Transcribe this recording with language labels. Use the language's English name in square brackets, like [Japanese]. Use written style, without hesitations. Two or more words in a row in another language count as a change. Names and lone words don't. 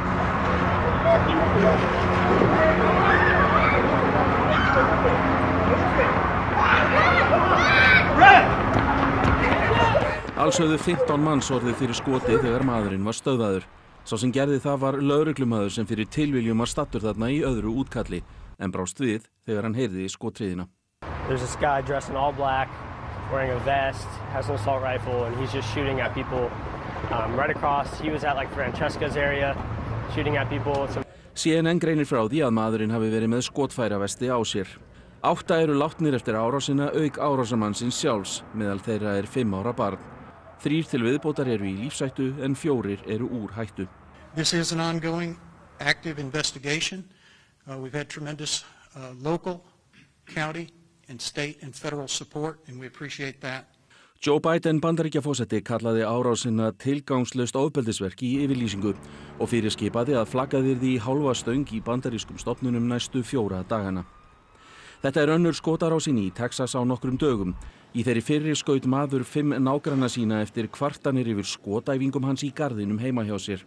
[Icelandic] Alls höfðu 15 manns orðið fyrir skoti þegar maðurinn var stöðvaður. Sá sem gerði það var lögreglumaður sem fyrir tilviljum var stattur þarna í öðru útkalli en brást við þegar hann heyrði skothríðina. [English] There's this guy dressed in all black, wearing a vest, has an assault rifle and he's just shooting at people right across. He was at like Francesca's area shooting at people. [Icelandic] CNN greinir frá því að maðurinn hafi verið með skotfæravesti á sér. 8 látnir eftir árásina auk árásarmannsins sjálfs, meðal þeirra 5 ára barn. 3 til viðbótar í lífshættu en 4 úr hættu. [English] This is an ongoing active investigation. We've had tremendous local, county and state and federal support and we appreciate that. [Icelandic] Joe Biden Bandaríkjaforseti kallaði árásina tilgangslaust ofbeldisverk í yfirlýsingu og fyrirskipaði að flaggað yrði í hálfa stöng í bandarískum stofnunum næstu 4 dagana. Þetta er önnur skotarásin í Texas á nokkrum dögum. Í þeirri fyrri skaut maður 5 nágranna sína eftir kvartanir yfir skotæfingum hans í garðinum heima hjá sér.